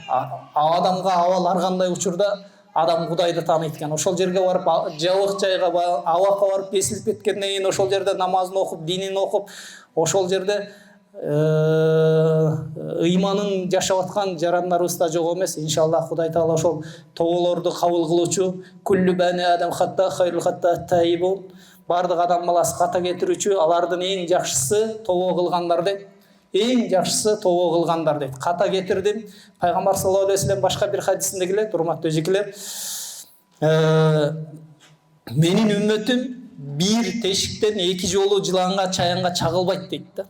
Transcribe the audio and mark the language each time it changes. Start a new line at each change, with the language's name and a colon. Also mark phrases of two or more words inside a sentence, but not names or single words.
Kyrgyz: Адамга абал ар кандай учурда адам Кудайды тааныйт экен. Ошол жерге барып, жабык жайга, абакка барып кесилип кеткенден кийин ошол жерде намазын окуп, динин окуп, ошол жерде ыйманын жашап аткан жарандарыбыз да жок эмес. Иншаллах Кудай таала ошол тоболорду кабыл кылуучу,
Arabic: كل بني آدم خطاء خير الخطائين تائبون.
Kyrgyz: Бардык адам баласы ката кетирүүчү, алардын эң жакшысы тобо кылгандар дейт. Эң жакшысы тобо кылгандар дейт. Ката кетирдим. Пайгамбар
Arabic: صلى الله عليه وسلم
Kyrgyz: башка бир хадисинде келет, урматтуу эжекелер. Менин үммөтүм бир тешиктен эки жолу жыланга, чаянга чагылбайт дейт да.